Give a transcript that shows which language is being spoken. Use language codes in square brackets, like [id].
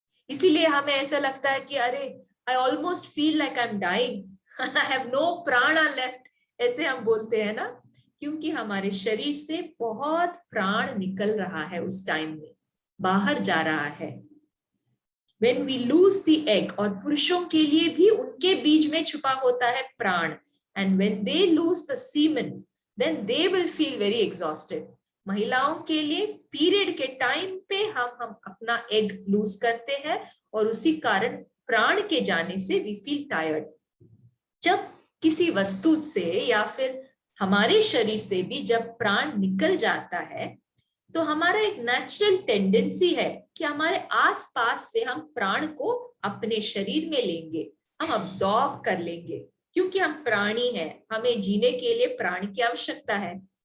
[hi] इसीलिए हमें ऐसा लगता है कि अरे, [en] I almost feel like I am dying, I have no prana left, [hi] ऐसे हम बोलते हैं ना, क्योंकि हमारे शरीर से बहुत प्राण निकल रहा है, उस टाइम में बाहर जा रहा है। [en] When we lose the egg, [hi] और पुरुषों के लिए भी उनके बीज में छुपा होता है प्राण, [en] and when they lose the semen, then they will feel very exhausted. [hi] महिलाओं के लिए पीरियड के टाइम पे हम अपना एग लूज करते हैं और उसी कारण प्राण के जाने से [en] We feel tired. [hi] जब किसी वस्तु से या फिर हमारे शरीर से भी जब प्राण निकल जाता है तो हमारा एक नेचुरल टेंडेंसी है कि हमारे आसपास से हम प्राण को अपने शरीर में लेंगे, हम अब्सॉर्ब कर लेंगे, क्योंकि हम प्राणी हैं, हमें जीने के लिए प्राण की आवश्यकता है।